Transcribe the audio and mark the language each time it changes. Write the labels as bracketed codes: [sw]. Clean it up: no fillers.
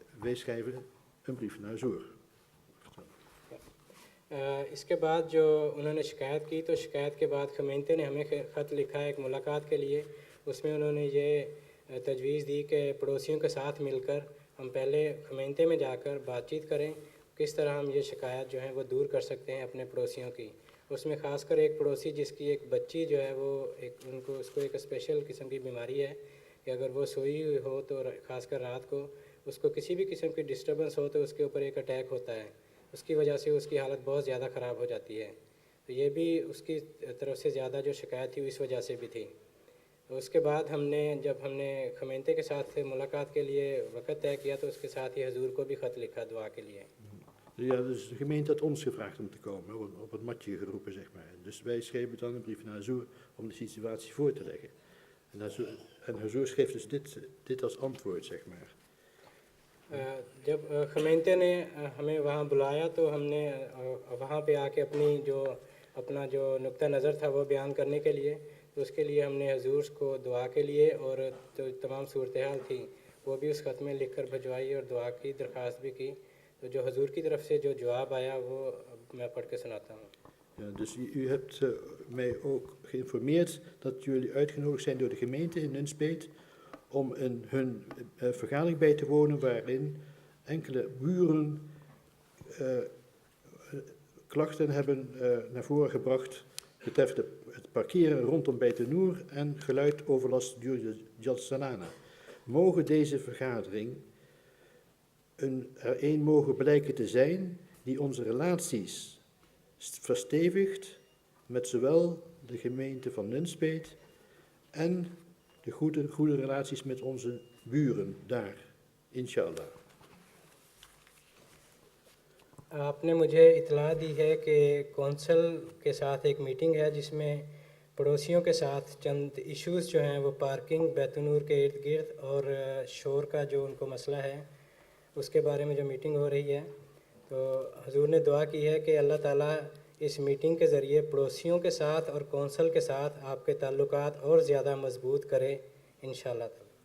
[nl] Wij schrijven een brief naar Azur. [ur] اس کے بعد جو انہوں نے شکایت کی تو شکایت کے بعد خمینتے نے ہمیں خط لکھا ایک ملاقات کے لیے، اس میں انہوں نے یہ تجویز دی کہ پڑوسیوں کے ساتھ مل کر ہم پہلے خمینتے میں جا کر بات چیت کریں کس طرح ہم یہ شکایت جو ہیں وہ دور کر سکتے ہیں اپنے پڑوسیوں کی۔ اس میں خاص کر ایک پڑوسی جس کی ایک بچی جو ہے وہ اس کو ایک اسپیشل قسم کی بیماری ہے کہ اگر وہ سوئی ہوئی ہو تو خاص کر رات کو اس کو کسی بھی قسم کی ڈسٹربنس ہو تو اس کے اوپر ایک اٹیک ہوتا ہے، اس کی وجہ سے اس کی حالت بہت زیادہ خراب ہو جاتی ہے، تو یہ بھی اس کی طرف سے زیادہ جو شکایت تھی اس وجہ سے بھی تھی۔ اس کے بعد جب ہم نے خمینتے کے ساتھ ملاقات کے لیے وقت طے کیا تو اس کے ساتھ ہی حضور کو بھی خط لکھا دعا کے لیے۔ [nl] Ja, dus de gemeente had ons gevraagd om te komen, op het matje geroepen, zeg maar. Dus wij schreven dan een brief naar Azur om de situatie voor te leggen. En Azur schreef dus dit als antwoord, zeg maar. [ur] جب خمینتے نے ہمیں وہاں بلایا تو ہم نے وہاں پہ آ کے اپنا جو نقطہ نظر تھا وہ بیان کرنے کے لیے، تو اس کے لیے ہم نے حضور کو دعا کے لیے اور جو تمام صورتحال تھی وہ بھی اس خط میں لکھ کر بھجوائی اور دعا کی درخواست بھی کی، تو جو حضور کی طرف سے جو جواب آیا وہ میں پڑھ کے سناتا ہوں۔ [nl] Ja, dus u hebt mij ook geïnformeerd dat jullie uitgenodigd zijn door de gemeente in Nunspeet om hun vergadering bij te wonen waarin enkele buren klachten hebben naar voren gebracht betreffende het parkeren rondom Beit Noor en geluidoverlast durende Jalsa Salana. Mogen deze vergadering er een mogen blijken te zijn die onze relaties verstevigt met zowel de gemeente van Nunspeet en de goede relaties met onze buren daar, inshallah. [ur] آپ نے مجھے اطلاع دی ہے کہ council کے ساتھ ایک meeting ہے جس میں پڑوسیوں کے ساتھ چند ایشوز جو ہیں وہ پارکنگ بیت نور کے ارد گرد اور شور کا جو ان کو مسئلہ ہے اس کے بارے میں جو میٹنگ ہو رہی ہے، تو حضور نے دعا کی ہے کہ اللہ تعالیٰ اس میٹنگ کے ذریعے پڑوسیوں کے ساتھ اور کونسل کے ساتھ آپ کے تعلقات اور زیادہ مضبوط کرے انشاءاللہ تعالیٰ۔